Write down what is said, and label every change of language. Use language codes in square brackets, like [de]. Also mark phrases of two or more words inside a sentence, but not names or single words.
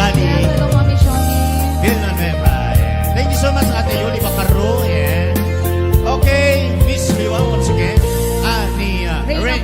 [en] Hello, Mami Shoni. Villanueva. Yeah. Thank you so much, Ate Yuli Bacaro. Yeah. Okay, Miss Liwa once again. Ni Reyna Ray.